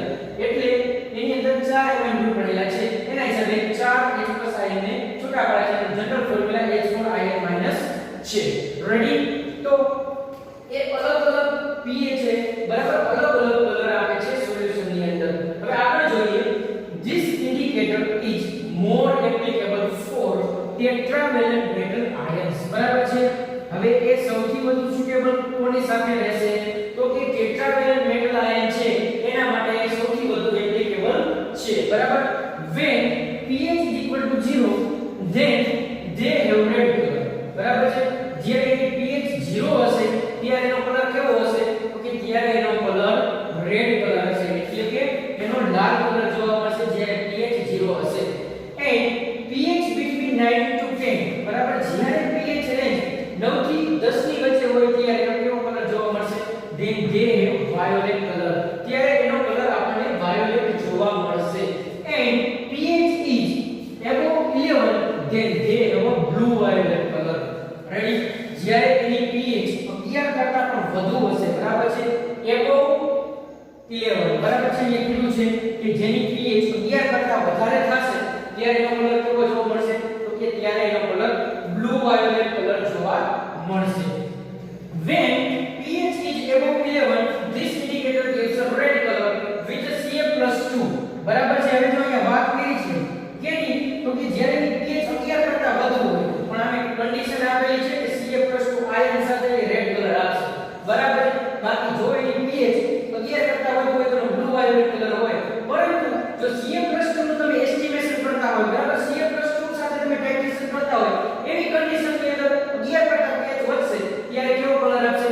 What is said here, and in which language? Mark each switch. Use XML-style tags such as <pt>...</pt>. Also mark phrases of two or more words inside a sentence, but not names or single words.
<gu>એટલે એની અંદર 4</gu> <en>element group</en> <gu>રહેલા છે, એના હિસાબે 4H+ આયન ને છૂટા પાડે છે.</gu> <en>general formula</en> <gu>H4ion- છે. રેડી? તો એ અલગ અલગ pH છે. બરાબર? અલગ અલગ કલર આપે છે સોલ્યુશન ની અંદર. હવે આપણે જોઈએ</gu> <en>this indicator is more applicable for tetravalent metal ions.</en> <gu>બરાબર છે? હવે એ સૌથી વધુ સુટેબલ કોની સાથે રહેશે? તો કે</gu> <en>tetravalent metal ion</en> <gu>છે એના માટે એ સૌથી વધુ એપ્લિકેબલ છે. બરાબર?</gu> <en>when pH is equal to 0 then they have red color.</en> <gu>બરાબર છે? જ્યારે એની pH 0 હશે ત્યારે એનો કલર કેવો હશે? તો કે ત્યારે એનો કલર</gu> <en>red color</en> <gu>હશે, એટલે કે એનો લાલ કલર જોવા મળશે જ્યારે pH 0 હશે.</gu> <en>and pH between 9 to 10,</en> <gu>બરાબર, જ્યારે</gu> <en>pH range</en> <gu>9 થી 10 ની વચ્ચે હોય ત્યારે એનો કેવો કલર જોવા મળશે?</gu> <en>then they have violet color.</en> <gu>ત્યારે એનો કલર આપણને વાયોલેટ જોવા મળશે.</gu> <en>and pH is above 11 then they have a blue violet color.</en> <gu>રેડી? જ્યારે એની pH 11 કરતા પણ વધુ હશે, બરાબર છે, above 11, બરાબર છે, એ કીધું છે કે જેની pH 11 કરતા વધારે થશે ત્યારે એનો કલર કેવો જોવા મળશે? તો કે ત્યારે એનો કલર</gu> <en>blue violet color</en> <gu>જોવા મળશે.</gu> <en>when pH is above 11 this indicator gives a red color with a Ca+2.</en> <gu>બરાબર છે? હવે જો અહીંયા વાત કરી છે કેની? તો કે જ્યારે pH 11 કરતા વધુ હોય પણ આમે કન્ડિશન આપેલી છે કે Ca+2 આયન સાથે</gu> <en>red color</en> <gu>આપશે. બરાબર? બાકી જો એની pH 11 કરતા વધુ હોય તો</gu> <en>blue violet color</en> <gu>હોય. પરંતુ જો Ca+2 નું તમે એસ્ટિમેશન કરતા હોય, બરાબર, Ca+2 સાથે તમે ટાઇટ્રેશન કરતા હોય એવી કન્ડિશન ની અંદર 11 કરતા pH વધશે ત્યારે કેવો કલર આપશે?</gu>